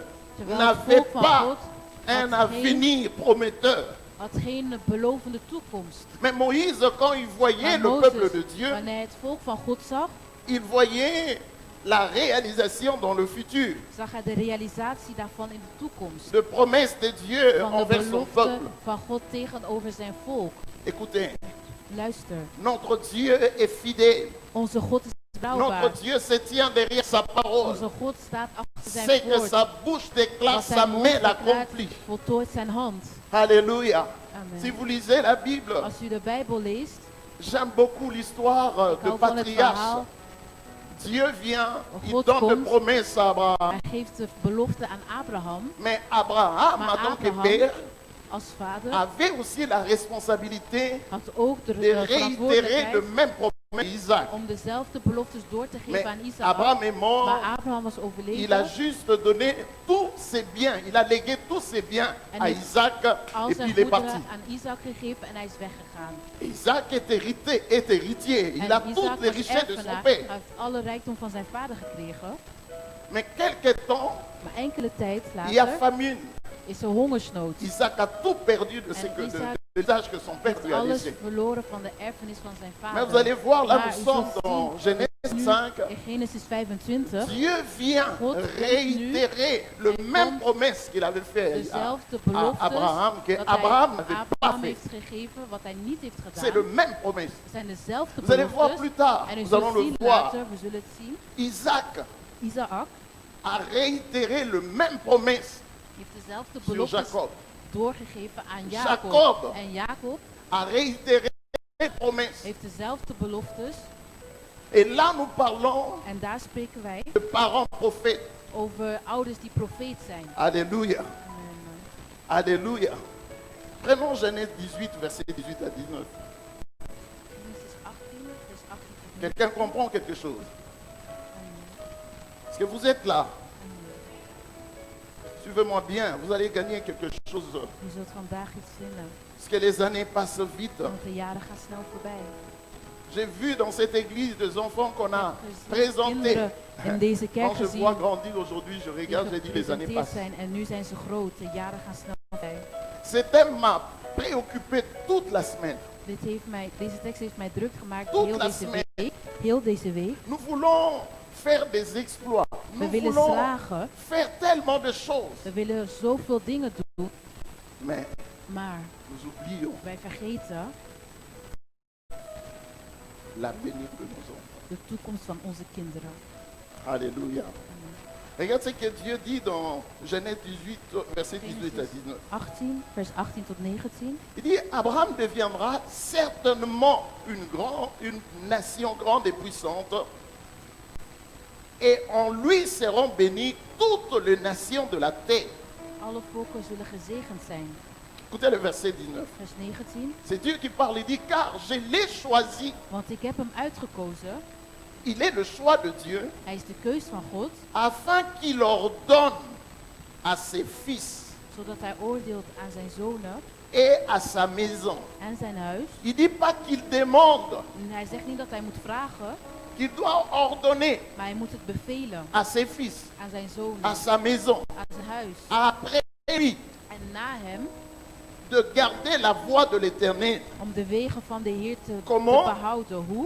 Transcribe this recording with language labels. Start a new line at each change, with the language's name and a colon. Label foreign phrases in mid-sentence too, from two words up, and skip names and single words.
Dutch: Terwijl het
French: n'avait
Dutch: volk van
French: pas
Dutch: God
French: un
Dutch: had geen,
French: avenir prometteur.
Dutch: had geen belovende toekomst.
French: Mais Moïse, quand il voyait
Dutch: Maar
French: le peuple
Dutch: Mozes,
French: de Dieu,
Dutch: wanneer hij het volk van God zag,
French: il voyait la réalisation dans le futur
Dutch: zag hij de realisatie daarvan in de toekomst.
French: de promesses de Dieu
Dutch: Van de
French: envers son
Dutch: belofte
French: peuple.
Dutch: van God tegenover zijn volk.
French: Écoutez,
Dutch: Luister,
French: notre Dieu est fidèle.
Dutch: onze God is
French: Notre
Dutch: betrouwbaar.
French: Dieu se tient derrière sa parole.
Dutch: Onze God staat achter
French: C'est
Dutch: zijn
French: que
Dutch: woord.
French: sa bouche déclare,
Dutch: Wat
French: sa
Dutch: zijn mond
French: main
Dutch: verklaart,
French: l'accomplit.
Dutch: voltooit zijn hand.
French: Alléluia.
Dutch: Amen.
French: Si vous lisez la Bible,
Dutch: Als u de Bijbel leest,
French: j'aime beaucoup l'histoire
Dutch: ik
French: de
Dutch: hou van het
French: patriarches.
Dutch: verhaal.
French: Dieu vient, il
Dutch: God
French: donne des
Dutch: komt.
French: promesses à Abraham.
Dutch: Hij geeft de belofte aan Abraham
French: Mais Abraham,
Dutch: Maar
French: en tant que
Dutch: Abraham,
French: père,
Dutch: als vader.
French: avait aussi la responsabilité
Dutch: Had ook de
French: de réitérer
Dutch: verantwoordelijkheid
French: le même promet à Isaac.
Dutch: om dezelfde beloftes door te
French: Mais
Dutch: geven aan Isaac.
French: Abraham est mort,
Dutch: Maar Abraham was
French: il a
Dutch: overleden.
French: juste donné tous ses biens, il a légué tous ses biens
Dutch: En
French: à
Dutch: heeft
French: Isaac
Dutch: Al
French: et puis
Dutch: zijn
French: il est parti.
Dutch: goederen aan Isaac gegeven en hij is weggegaan.
French: Isaac est héritier, il
Dutch: En
French: a
Dutch: Isaac
French: toutes les
Dutch: was
French: richesses de son
Dutch: erfenaar.
French: père.
Dutch: Hij heeft alle rijkdom van zijn vader gekregen.
French: Mais quelque temps,
Dutch: Maar enkele tijd
French: il y a
Dutch: later
French: famine.
Dutch: is er hongersnood.
French: Isaac a tout perdu de ce
Dutch: En
French: que,
Dutch: Isaac
French: de l'héritage que son père
Dutch: Heeft
French: lui a
Dutch: alles
French: laissé.
Dutch: verloren van de erfenis van zijn
French: Mais
Dutch: vader.
French: vous allez voir, là
Dutch: Maar
French: nous
Dutch: u
French: sommes
Dutch: zult
French: dans
Dutch: zien,
French: Genèse
Dutch: nu
French: 5.
Dutch: in Genesis 25,
French: Dieu vient
Dutch: God brengt
French: réitérer le
Dutch: Hij
French: même
Dutch: komt
French: promesse qu'il avait fait
Dutch: dezelfde
French: à
Dutch: beloftes
French: Abraham, que
Dutch: dat Abraham hij
French: n'avait pas
Dutch: Abraham
French: fait.
Dutch: heeft gegeven, wat hij niet heeft
French: C'est le
Dutch: gedaan.
French: même promesse.
Dutch: Het zijn dezelfde
French: Vous allez voir
Dutch: beloftes.
French: plus tard,
Dutch: En u
French: nous
Dutch: zult
French: allons le
Dutch: zien
French: voir.
Dutch: later, we zullen het zien.
French: Isaac
Dutch: Isaac
French: a réitéré le même promesse
Dutch: heeft dezelfde
French: sur
Dutch: beloftes
French: Jacob.
Dutch: doorgegeven aan Jacob. Jacob. En Jacob
French: A réitéré les promesses.
Dutch: heeft dezelfde beloftes.
French: Et là, nous parlons
Dutch: En daar spreken wij
French: de parents prophètes.
Dutch: over ouders die profeet zijn.
French: Alléluia.
Dutch: Amen.
French: Alléluia. Prenons Genèse 18, verset 18 à 19.
Dutch: Genesis 18, vers 18 tot 19.
French: Quelqu'un comprend quelque chose? Amen. Est-ce que vous êtes là? Amen. Suivez-moi bien, vous allez gagner quelque chose.
Dutch: Je zult vandaag iets vinden,
French: Parce que les années passent vite.
Dutch: want de jaren gaan snel voorbij.
French: J'ai vu dans cette église des enfants qu'on a
Dutch: Ik heb
French: présentés.
Dutch: kinderen in deze kerk
French: Quand je vois
Dutch: gezien
French: grandir aujourd'hui, je
Dutch: die
French: regarde, j'ai dit les années
Dutch: gepresenteerd
French: passent.
Dutch: zijn en nu zijn ze groot. De jaren gaan snel voorbij.
French: Ce thème m'a préoccupé toute la semaine.
Dutch: Deze tekst heeft mij druk gemaakt
French: Toute
Dutch: heel
French: la
Dutch: deze
French: semaine.
Dutch: week. Heel deze week.
French: Nous voulons faire des exploits.
Dutch: We
French: Nous
Dutch: willen
French: voulons
Dutch: slagen.
French: faire tellement de choses.
Dutch: We willen zoveel dingen doen.
French: Mais
Dutch: Maar
French: nous oublions
Dutch: wij vergeten
French: l'avenir de nos enfants.
Dutch: de toekomst van onze kinderen.
French: Alléluia. Regarde ce que Dieu dit dans Genèse 18, verset 18 à 19.
Dutch: 18, vers 18 tot 19.
French: Il dit, Abraham deviendra certainement une nation grande et puissante. Et en lui seront bénies toutes les nations de la terre.
Dutch: Alle volken zullen gezegend zijn.
French: Écoutez le verset 19.
Dutch: Vers 19.
French: C'est Dieu qui parle. Il dit, car je l'ai choisi.
Dutch: Want ik heb hem uitgekozen.
French: Il est le choix de Dieu
Dutch: Hij is de keus van God.
French: afin qu'il ordonne à ses fils
Dutch: Zodat hij oordeelt aan zijn zonen
French: et à sa maison.
Dutch: en zijn huis.
French: Il dit pas qu'il demande,
Dutch: En hij zegt niet dat hij moet vragen.
French: qu'il doit ordonner
Dutch: Maar hij moet het bevelen
French: à ses fils,
Dutch: aan zijn zonen.
French: à sa maison,
Dutch: Aan zijn huis.
French: après lui,
Dutch: En na hem.
French: de garder la voie de l'Éternel
Dutch: Om de wegen van de Heer te
French: Comment?
Dutch: behouden. Hoe?